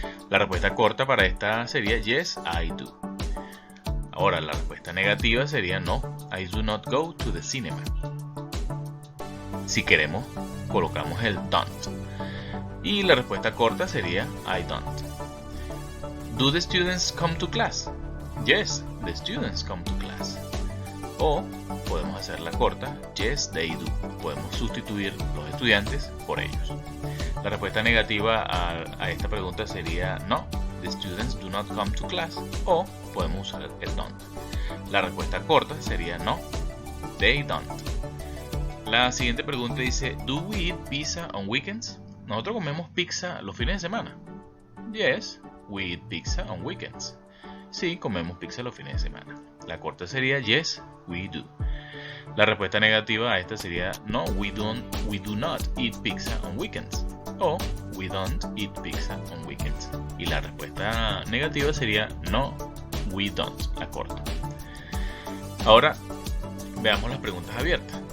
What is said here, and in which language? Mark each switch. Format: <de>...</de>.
<es>La respuesta corta para esta sería</es> <en>Yes, I do.</en> <es>Ahora la respuesta negativa sería</es> <en>No, I do not go to the cinema.</en> <es>Si queremos, colocamos el don't. Y la respuesta corta sería</es> <en>I don't. Do the students come to class? Yes, the students come to class.</en> <es>O podemos hacer la corta,</es> <en>yes, they do.</en> <es>Podemos sustituir los estudiantes por ellos. La respuesta negativa a esta pregunta sería</es> <en>no, the students do not come to class.</en> <es>O podemos usar el don't. La respuesta corta sería</es> <en>no, they don't.</en> <es>La siguiente pregunta dice,</es> <en>do we eat pizza on weekends?</en> <es>¿Nosotros comemos pizza los fines de semana?</es> <en>Yes, we eat pizza on weekends.</en> <es>Sí, comemos pizza los fines de semana. La corta sería</es> <en>yes, we do.</en> <es>La respuesta negativa a esta sería</es> <en>no, we do not eat pizza on weekends. O we don't eat pizza on weekends.</en> <es>Y la respuesta negativa sería</es> <en>no, we don't,</en> <es>la corta. Ahora veamos las preguntas abiertas.</es>